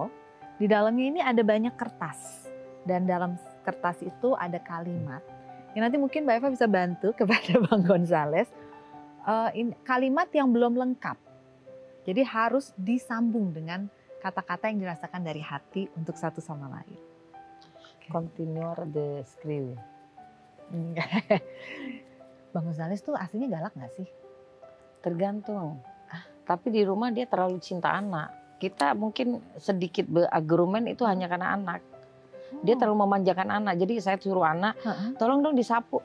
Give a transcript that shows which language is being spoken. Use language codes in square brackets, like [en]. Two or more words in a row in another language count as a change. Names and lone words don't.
[id] Di dalamnya ini ada banyak kertas. Dan dalam kertas itu ada kalimat. Ya nanti mungkin Mbak Eva bisa bantu kepada Bang Gonzales. Kalimat yang belum lengkap. Jadi harus disambung dengan kata-kata yang dirasakan dari hati untuk satu sama lain. [es] Continuar de escribir. [id] Bang Gonzales tuh aslinya galak gak sih? Tergantung. Tapi di rumah dia terlalu cinta anak. Kita mungkin sedikit berargumen itu hanya karena anak. Dia terlalu memanjakan anak. Jadi saya suruh anak, tolong dong disapu.